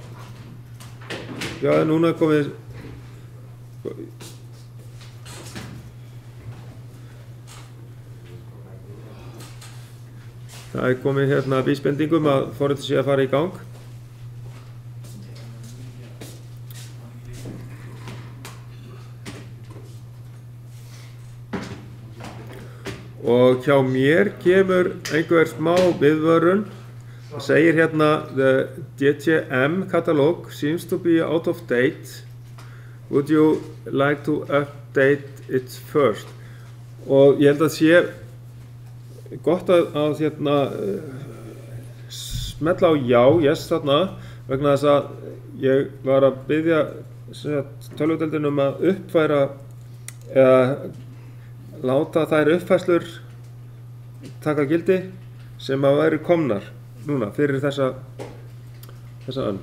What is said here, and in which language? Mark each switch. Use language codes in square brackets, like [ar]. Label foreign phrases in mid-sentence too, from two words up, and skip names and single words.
[is] Já, núna komið það komið hérna vísbendingum að forritið sé að fara í gang. Og hjá mér kemur einhver smá viðvörun. Það segir hérna [en] the DTM catalog seems to be out of date. Would you like to update it first? [is] Og ég held að sé gott að hérna smetla á já, yes þarna, vegna þess að ég var að biðja tölvudeildina að uppfæra eða láta þær uppfærslur taka gildi sem að væri komnar núna fyrir þessa önn.